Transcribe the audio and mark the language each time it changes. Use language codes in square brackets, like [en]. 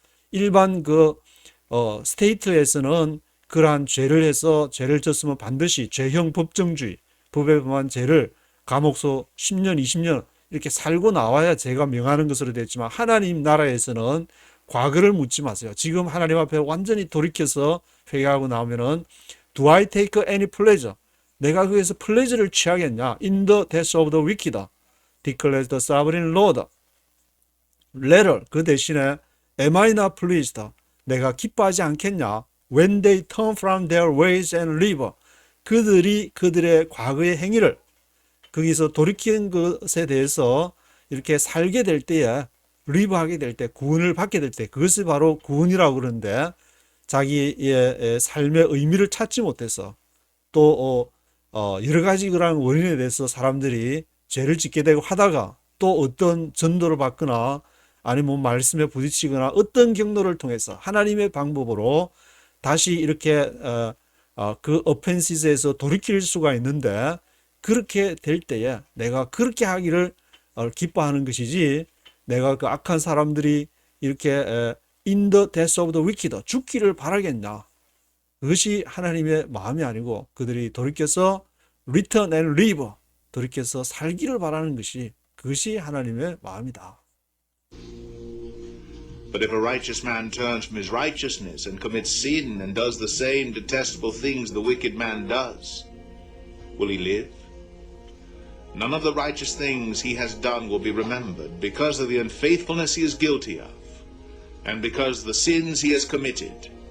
[ko] 일반 스테이트에서는 그러한 죄를 해서 죄를 졌으면 반드시 죄형 법정주의, 법에 범한 죄를 감옥소 10년, 20년 이렇게 살고 나와야 죄가 명하는 것으로 됐지만 하나님 나라에서는 과거를 묻지 마세요. 지금 하나님 앞에 완전히 돌이켜서 회개하고 나오면은 [en] Do I take any pleasure? [ko] 내가 거기서 플레저를 취하겠냐? [en] In the death of the wicked, declares the sovereign Lord. Later, [ko] 그 대신에 [en] Am I not pleased? [ko] 내가 기뻐하지 않겠냐? [en] When they turn from their ways and live. [ko] 그들이 그들의 과거의 행위를 거기서 돌이키는 것에 대해서 이렇게 살게 될 때에 리브하게 될 때, 구원을 받게 될 때, 그것이 바로 구원이라고 그러는데 자기의 삶의 의미를 찾지 못해서 또 여러 가지 그런 원인에 대해서 사람들이 죄를 짓게 되고 하다가 또 어떤 전도를 받거나 아니면 말씀에 부딪히거나 어떤 경로를 통해서 하나님의 방법으로 다시 이렇게 그 offenses에서 돌이킬 수가 있는데 그렇게 될 때에 내가 그렇게 하기를 기뻐하는 것이지 내가 그 악한 사람들이 이렇게 [en] in the death of the wicked [ko] 죽기를 바라겠냐. 그것이 하나님의 마음이 아니고 그들이 돌이켜서 [en] return and live [ko] 돌이켜서 살기를 바라는 것이 그것이 하나님의 마음이다. [en] But if a righteous man turns from his righteousness and commits sin and does the same detestable things the wicked man does, will he live? None of the righteous things he has done will be remembered because of the unfaithfulness he is guilty of, and because of the sins he has committed.